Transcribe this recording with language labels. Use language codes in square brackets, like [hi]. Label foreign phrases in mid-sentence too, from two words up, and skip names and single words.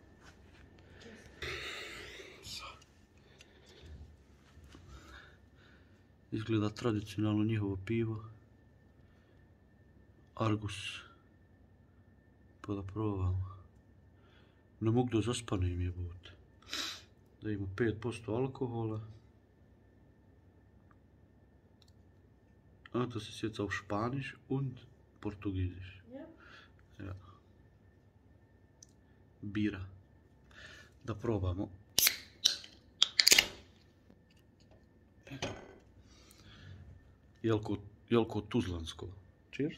[bs] Izgleda tradicionalno njihovo pivo. Argus. Pa da probamo. Ne mogu da zaspanem jebote. Da ima 5% alkohola. [de] A das ist jetzt auf Spanisch und Portugiesisch. Ja. Ja. Bira. [bs] Da probamo. Jelko tuzlansko. Cheers.